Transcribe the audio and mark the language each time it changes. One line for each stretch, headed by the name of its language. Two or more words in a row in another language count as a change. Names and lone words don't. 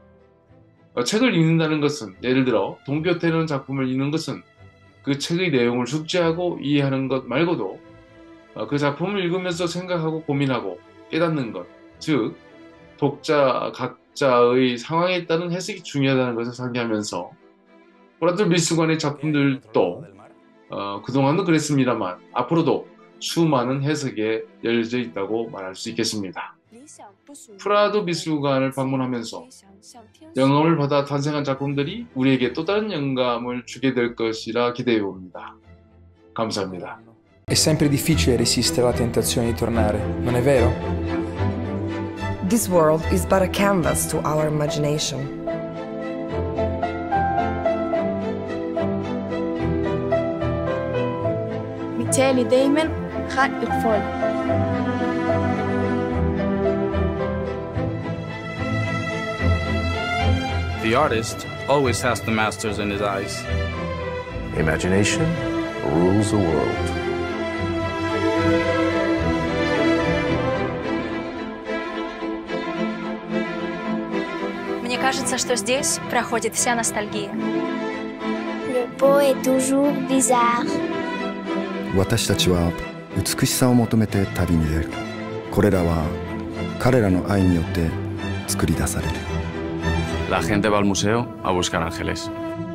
Korean: 책을 읽는다는 것은, 예를 들어 돈키호테라는 작품을 읽는 것은 그 책의 내용을 숙지하고 이해하는 것 말고도 그 작품을 읽으면서 생각하고 고민하고 깨닫는 것, 즉 독자 각자의 상황에 따른 해석이 중요하다는 것을 상기하면서 프라도 미술관의 작품들도 그동안도 그랬습니다만 앞으로도 수많은 해석에 열려져 있다고 말할 수 있겠습니다. 프라도 미술관을 방문하면서 영감을 받아 탄생한 작품들이 우리에게 또 다른 영감을 주게 될 것이라 기대해 봅니다. 감사합니다.
Italian: È sempre difficile resistere alla tentazione di tornare, non è vero?
English: This world is but a canvas to our imagination. بالتالي دايما خلق الفل. The artist always has the masters in his eyes. Imagination rules the world.
Russian: Мне кажется, что здесь проходит вся ностальгия.
French: Le beau est toujours bizarre.
Japanese: 私たちは美しさを求めて旅に出る。これらは彼らの愛によって作り出される。
Spanish: La gente va al museo a buscar ángeles.